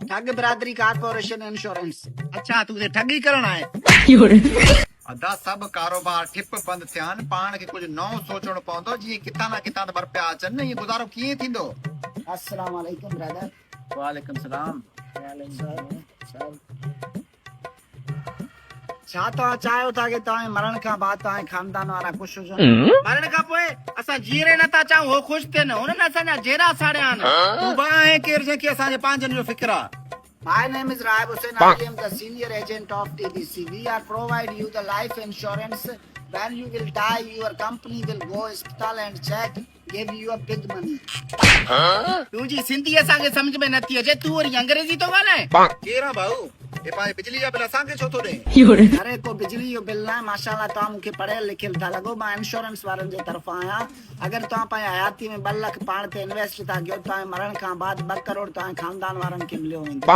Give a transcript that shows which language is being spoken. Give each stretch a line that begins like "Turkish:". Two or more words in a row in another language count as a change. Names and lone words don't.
Sindhi: ठग बिरादरी कारपोरेशन इंश्योरेंस। अच्छा तू ठगी करण आए अदा सब कारोबार ठिप बंद थियन पाण खे कुछ नओं सोचणो पवंदो जी किथा ना किथा त बरपिया अचनि ये गुज़ारो कीअं थींदो।
Arabic: السلام عليكم ब्रदर। عليكم سلام.
Sindhi: छा तव्हां चाहियो था कि तव्हां मरण खां बाद तव्हां खानदान वारा ख़ुशि हुजनि? मरण खां पोइ असां जीरे नथा चाहूं हो ख़ुशि थियनि हुननि असांजा जेरा साड़िया आहिनि। तूं बि आहे केरु जंहिंखे असांजे पंहिंजनि जो फिक्र आहे।
English: My name is Raib Hussain. I am the senior agent of TBC. We are provide you the life insurance. When you will die, your company will go hospital and check, give you a big money.
Sindhi: तुंहिंजी सिंधी असांखे सम्झ में नथी अचे तूं वरी अंग्रेजी थो ॻाल्हाए। केरु आहे भाऊ हे पंहिंजे बिजली जा बिल असांखे छो थो ॾे। अरे को बिजली जो बिल न आहे माशाल्लाह तव्हां मूंखे पढ़ियल लिखियल था लॻो। मां इंश्योरेंस वारनि जे तरफ़ां आहियां। अगरि तव्हां पंहिंजे हयाती में 2 लाख पाण ते इन्वेस्ट था कयो तव्हांजे मरण खां बाद 2 करोड़ तव्हांजे खानदान वारनि खे मिलियो वेंदो।